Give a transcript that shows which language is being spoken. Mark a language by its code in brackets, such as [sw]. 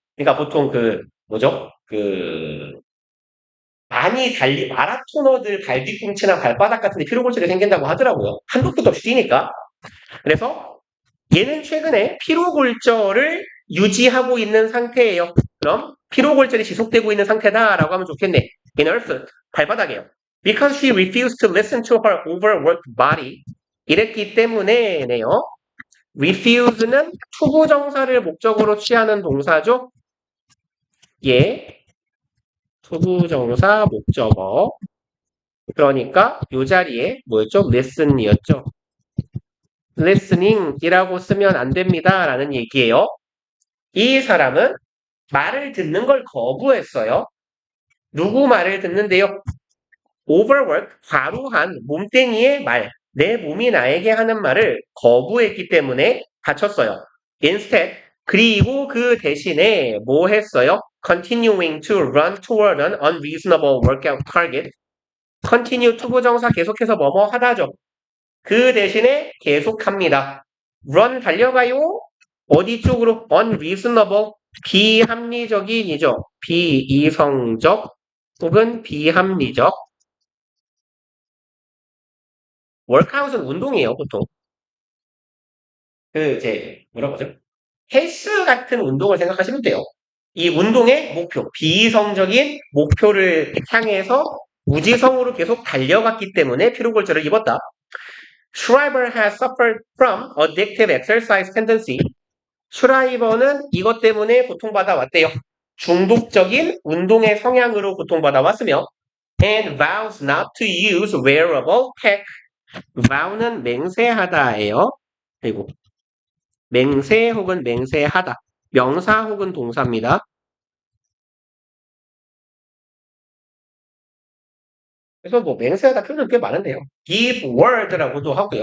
[ko] 그러니까 보통 그 뭐죠? 그 많이 마라토너들 발 뒤꿈치나 발바닥 같은 데 피로골절이 생긴다고 하더라고요. 한도 끝도 없이 뛰니까. 그래서 얘는 최근에 피로골절을 유지하고 있는 상태예요. 그럼 피로골절이 지속되고 있는 상태다라고 하면 좋겠네. [en] In earth, [ko] 발바닥이에요. [en] Because she refused to listen to her overworked body. [ko] 이랬기 때문에네요. refuse는 투부정사를 목적으로 취하는 동사죠. 예, 투부정사 목적어. 그러니까 이 자리에 뭐였죠? listen이었죠. listening이라고 쓰면 안 됩니다. 라는 얘기예요. 이 사람은 말을 듣는 걸 거부했어요. 누구 말을 듣는데요? overwork, 과로한 몸뚱이의 말, 내 몸이 나에게 하는 말을 거부했기 때문에 다쳤어요. instead, 그리고 그 대신에 뭐 했어요? [en] continuing to run toward an unreasonable workout target. [ko] continue 투부정사 계속해서 뭐뭐 하다죠. 그 대신에 계속합니다. run 달려가요. 어디 쪽으로? unreasonable, 비합리적인이죠. 비이성적 혹은 비합리적. 월크아웃은 운동이에요, 보통. 이제 뭐라고 하죠? 헬스 같은 운동을 생각하시면 돼요. 이 운동의 목표, 비이성적인 목표를 향해서 무지성으로 계속 달려갔기 때문에 피로골절을 입었다. [en] Schreiber has suffered from addictive exercise tendency. [ko] 슈라이버는 이것 때문에 고통받아 왔대요. 중독적인 운동의 성향으로 고통받아 왔으며 [en] and vows not to use wearable tech. [ko] vow는 맹세하다예요. 그리고 맹세 혹은 맹세하다. 명사 혹은 동사입니다. 그래서 뭐 맹세하다 표현은 꽤 많은데요. give word라고도 하고요.